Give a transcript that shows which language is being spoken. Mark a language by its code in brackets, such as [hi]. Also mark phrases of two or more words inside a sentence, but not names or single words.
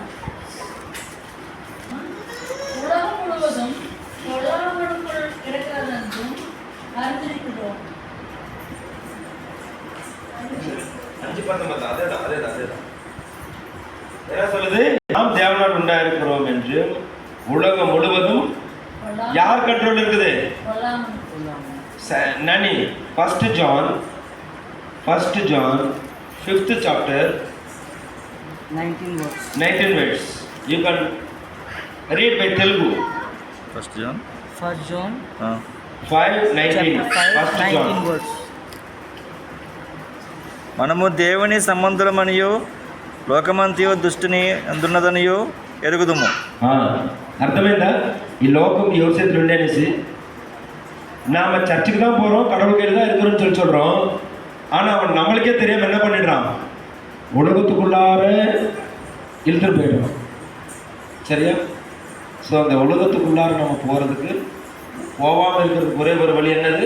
[ta] உலகம் முழுவதும் பொல்லாங்கனுக்குள் இருக்கிறதென்றும் அறிந்திருக்கிறோம். 5:19 அதேதான். என்ன சொல்லுது? நாம் தேவனால் உண்டாயிருக்கிறோம் என்று. உலகம் முழுவதும் யார் கண்ட்ரோல் இருக்குது? நனி. [en] First John 5th chapter 19 words. You can read by Telugu. First John 5:19. First John. [te] మనము దేవుని సంబంధులమనియు లోకమంతయు దుష్టుని అందున్నదనియు ఎరుగుదుము. అర్థమైందా? ఈ లోకం ఎవరి చేతులు ఉండేసి [ta] நாம சர்ச்சுக்கு தான் போகிறோம், கடவுள் கையில் தான் இருக்கிறோம்னு சொல்லி சொல்கிறோம். ஆனால் அவன் நம்மளுக்கே தெரியாமல் என்ன பண்ணிடுறான்? உலகத்துக்குள்ளார இழுத்துட்டு போயிடுவான். சரியா? ஸோ அந்த உலகத்துக்குள்ளார நம்ம போகிறதுக்கு போகாமல் இருக்கிறதுக்கு ஒரே ஒரு வழி என்னது?